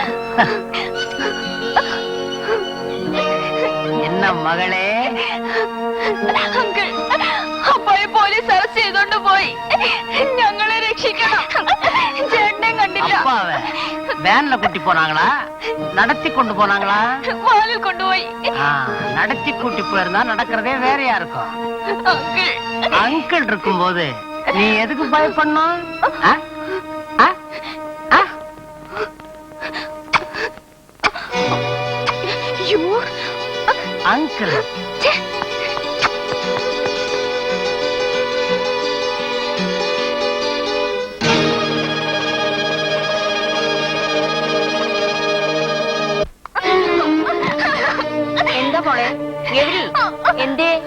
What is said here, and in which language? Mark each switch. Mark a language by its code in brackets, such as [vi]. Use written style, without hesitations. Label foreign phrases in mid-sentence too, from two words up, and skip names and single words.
[ta] என்ன மகளே? [ml] അങ്കിൾ അപ്പോഴേ പോലീസ് അറസ്റ്റ് ചെയ്തോണ്ട് പോയി. ഞങ്ങളെ രക്ഷിക്കണം. ചേട്ടനെ കണ്ടില്ല. [ta] அப்பாவை வேன்ல கூட்டி போனாங்களா, நடத்தி கொண்டு போனாங்களா? [ml] വാലിൽ കൊണ്ടുപോയി. [ta] நடத்தி கூட்டி போயிருந்தா நடக்கிறதே வேறையா இருக்கும். [ml] അങ്കിൾ [ta] அங்கிள் இருக்கும்போது நீ எதுக்கு பயப்படணும்? அங்கிள் [ml] എന്താ മോളെ എവിടെ എന്തേ